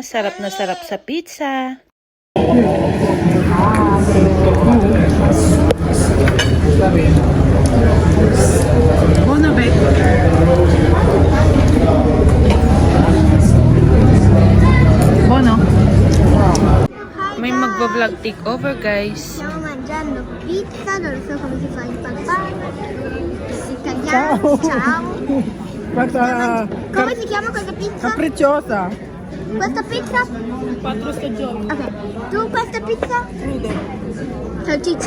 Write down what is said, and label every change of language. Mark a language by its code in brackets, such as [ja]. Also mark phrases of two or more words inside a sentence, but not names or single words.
[tl] Sarap na sarap sa pizza. Bona be. [it] Bono. [tl] May magbablog takeover, guys. [it] Stiamo mangiando pizza, non so come si fa in papà. Italiano, ciao. Come si chiama questa pizza? Capricciosa. Questa pizza? 4 stagioni. Ok. Tu questa pizza? Crudo. Salsiccia.